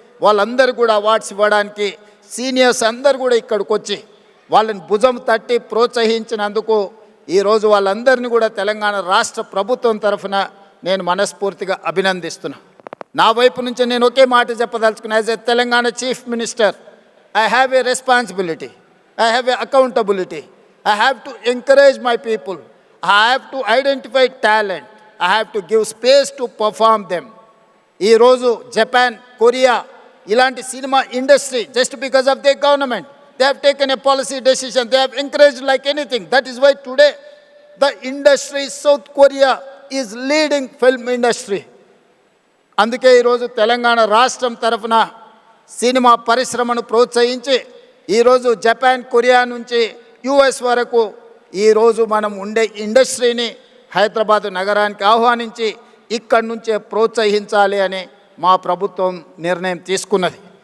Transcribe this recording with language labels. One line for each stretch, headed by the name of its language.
Telugu: వాళ్ళందరూ కూడా అవార్డ్స్ ఇవ్వడానికి సీనియర్స్ అందరూ కూడా ఇక్కడికి వచ్చి వాళ్ళని భుజం తట్టి ప్రోత్సహించినందుకు ఈరోజు వాళ్ళందరినీ కూడా తెలంగాణ రాష్ట్ర ప్రభుత్వం తరఫున నేను మనస్ఫూర్తిగా అభినందిస్తున్నా. నా వైపు నుంచి నేను ఒకే మాట చెప్పదలుచుకున్నా.
English: As a Telangana chief minister, I have a responsibility, I have a accountability. I have to encourage my people. I have to identify talent. I have to give space to perform them.
Telugu: ఈ రోజు Japan, Korea ఇలాంటి cinema industry
English: just because of their government, they have taken a policy decision. They have encouraged like anything. That is why today the industry, South Korea is leading film industry.
Telugu: అందుకే ఈరోజు తెలంగాణ రాష్ట్రం తరఫున cinema పరిశ్రమను ప్రోత్సహించి ఈరోజు Japan, Korea నుంచి US వరకు ఈరోజు మనం ఉండే ఇండస్ట్రీని హైదరాబాద్ నగరానికి ఆహ్వానించి ఇక్కడి నుంచే ప్రోత్సహించాలి అని మా ప్రభుత్వం నిర్ణయం తీసుకున్నది.